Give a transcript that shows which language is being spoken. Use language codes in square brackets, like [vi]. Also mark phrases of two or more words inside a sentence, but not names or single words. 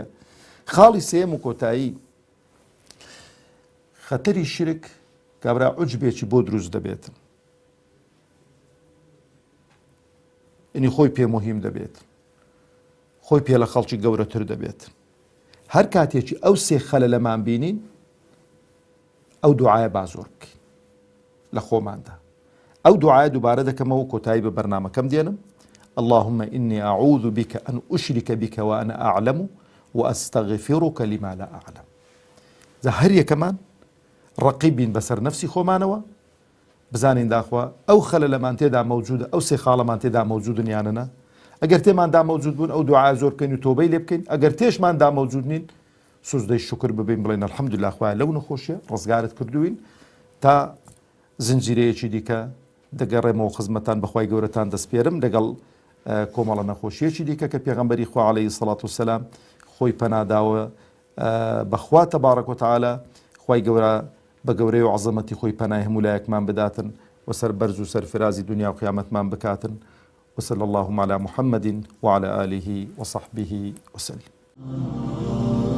[ckb] خاڵی سێم و کۆتایی خەتەری شرک کابرا عوجبێکی بۆ دروست دەبێتن، ئینی خۆی پێ مهم دەبێت، خۆی پێ لە خەڵکی گەورەتر دەبێت. هەر کاتێکی ئەو سێ خەلە لەمان بینین ئەو دوعایە با زۆر بکەین لە خۆماندا. ئەو دوعایە دووبارە دەکەمەوە کۆتایی بە بەرنامەکەم دێنم. [ar] اللهم إني أعوذ بك أن أشرك بك وأنا أعلم وأستغفرك لما لا أعلم. [ckb] هەر یەکەمان ڕقیب بین بەسەر نەفسی خۆمانەوە، بزانین داخوا ئەو خەلە لەمان تێدا مەوجودە، ئەو سێ خاڵەمان تێدا مەوجودن یانەنا. ئەگەر تێماندا مەوجود بوون ئەو دوعای زۆر بکەین و تۆبەی لێ بکەین. ئەگەر تێشماندا مەوجود نین سوزدەی شکر ببین، بڵێن الحەمدولله خوایە لەو نەخۆشیە ڕزگارت کردوین تا زنجیرەیەکی دیکە دەگەڕێمەوە خزمەتان بەخوای گەورەتان دەسپێرم لەگەڵ کۆمەڵە نەخۆشیەکی دیکە کە پێغەمبەری خوا [ar] عەلەیهی سەڵات وسەلام [ckb] خۆی پەناداوە بەخوا [ar] تەبارەک وتەعالا. [ckb] خوای گەورە بە گەورەی و عەزەمەتی خۆی پەنای هەموو لایەکمان بداتن و سەر بەرز و سەرفرازی دنیا و قیامەتمان بکاتن. [ar] وصلى اللهم على محمد وعلى آله وصحبه وسلم.